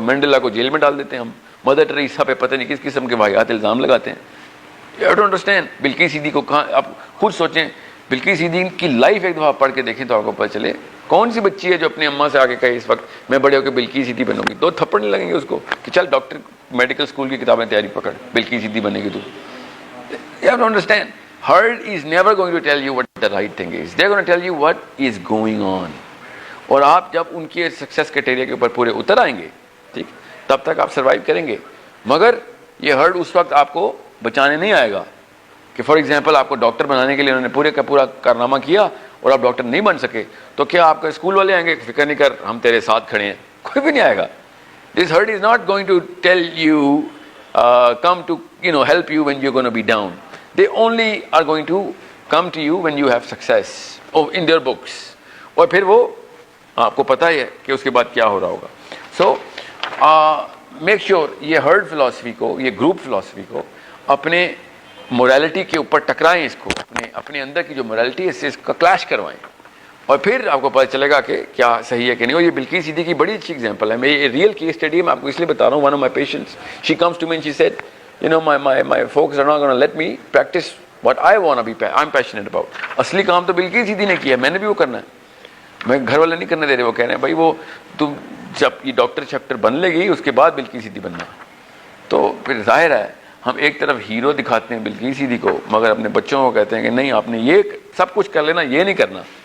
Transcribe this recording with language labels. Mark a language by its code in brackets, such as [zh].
[ur] Mandela کو jail میں ڈال دیتے ہیں ہم، مدر ٹریسا پہ پتہ نہیں کس قسم کے واقعات الزام لگاتے ہیں. [en] You have to understand. [ur] Bilqis Siddiqui کو کہاں، آپ خود سوچیں، بلقیس صدیقی کی لائف ایک دفعہ پڑھ کے دیکھیں تو آپ کو پتہ چلے کون سی بچی ہے جو اپنی اماں سے آگے کہے اس وقت میں بڑے ہو کے بلقیس صدیقی بنوں گی. 2 تھپڑ نہیں لگیں گے اس کو کہ چل ڈاکٹر میڈیکل اسکول کی کتابیں تیاری پکڑ، بلقیس صدیقی بنے گی تو. [en] You have to understand, herd is never going to tell you what the right thing is. They're going to tell you what is going on. [ur] اور آپ جب ان کے سکسیس کرائٹیریا کے اوپر پورے اتر آئیں گے، ٹھیک، تب تک آپ سروائیو کریں گے. مگر یہ ہرڈ اس وقت آپ کو بچانے نہیں آئے گا کہ فار ایگزامپل آپ کو ڈاکٹر بنانے کے لیے انہوں نے پورے کا پورا کارنامہ کیا اور آپ ڈاکٹر نہیں بن سکے، تو کیا آپ کا اسکول والے آئیں گے فکر نہیں کر ہم تیرے ساتھ کھڑے ہیں؟ کوئی بھی نہیں آئے گا. [en] This herd is not going to tell you, come to help you when you're going to be down. They only are going to come to you when you have success in their books. [ur] اور پھر وہ آپ کو پتہ ہی ہے کہ اس کے بعد کیا ہو رہا ہوگا. سو میک شیور یہ ہرڈ فلاسفی کو، یہ گروپ فلاسفی کو اپنے مورالٹی کے اوپر ٹکرائیں، اس کو اپنے اندر کی جو مورالٹی ہے اس کا کلیش کروائیں، اور پھر آپ کو پتہ چلے گا کہ کیا صحیح ہے کہ نہیں. اور یہ بلقیس صدیقی کی بڑی اچھی ایگزامپل ہے. میں یہ ریئل کیس اسٹڈی میں آپ کو اس لیے بتا رہا ہوں. [en] One of my patients she comes to me and she said my folks are not going to let me practice what I want to be I'm passionate about. [ur] اصلی کام تو بلقیس صدیقی نے کیا ہے، میں نے بھی وہ کرنا ہے. میں گھر والے نہیں کرنے دے رہے، وہ کہہ رہے ہیں بھائی وہ تم جب یہ ڈاکٹر شکٹر بن لے گی اس کے بعد بلقیس صدیقی بننا. تو پھر ظاہر ہے ہم ایک طرف ہیرو دکھاتے ہیں بلقیس صدیقی کو، مگر اپنے بچوں کو کہتے ہیں کہ نہیں آپ نے یہ سب کچھ کر لینا، یہ نہیں کرنا.